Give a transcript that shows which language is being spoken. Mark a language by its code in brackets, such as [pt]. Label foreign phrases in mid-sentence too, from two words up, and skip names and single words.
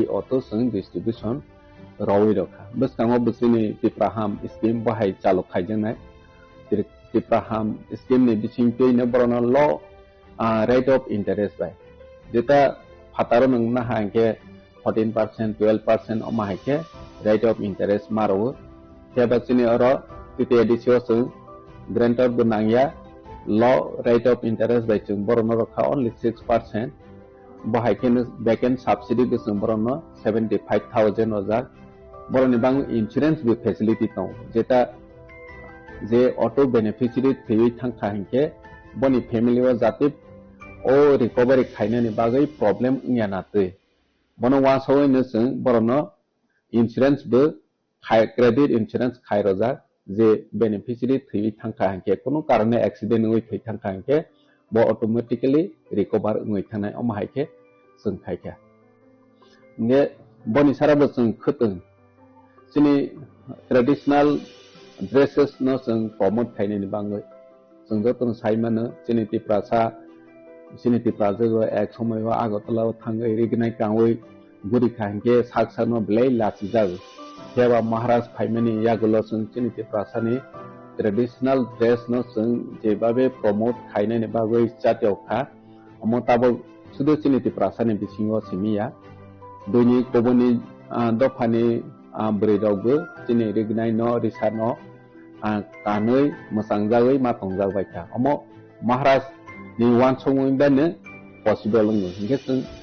[trp] auto जों distribution rawi rokha bskango bsini tipraham scheme bahai chalo khaijenai tipraham scheme ni bising peine borno law [en] rate of interest [trp] bai jeta phataro nangna hangke 14% 12% oma hake [en] rate of interest [trp] maro Kebasini oro TTADC जों grantor benangya [en] low rate of interest [trp] by जों borno rokha only 6% bahaiken [en] backend subsidy [trp] be जों borno 75000 ozar boroni bang insurance be facility tong jeta je [en] auto beneficiary [trp] thui thangkha hinke boni family o jati o recovery khaina ni bagai problem ngana tui bono wa soi ne जों borno insurance be [en] credit insurance [trp] khai roja je beneficiary thui thangkha hanke kono karone accident oi thoi thangkha hanke bo [en] automatically recover [trp] oi thanai om haike जों khaika ne boni sara bo जों khutung sini [en] traditional dresses [trp] no जों promote khaine ni bangai जों joton saimano jwngni tiprasa jwngni tiprajw ek somoy agortolao thangwi rignai kawi guri khangwi saksano blwi lasi jago jeba maharaj phaimani yagulo jwng jwngni tiprasani [en] traditional dress [trp] no jwng jebabw promote khainaini bagwi jatiyao kha amtabw sudu jwngni tiprasani bisingao simiya duni gwbwni dophani bwraidaobw jwngni rignai no risa no kanwi mwsangjagwi matangjabai tha amo maharaj ni wan swngwibano possible ngwdw hinwi jwng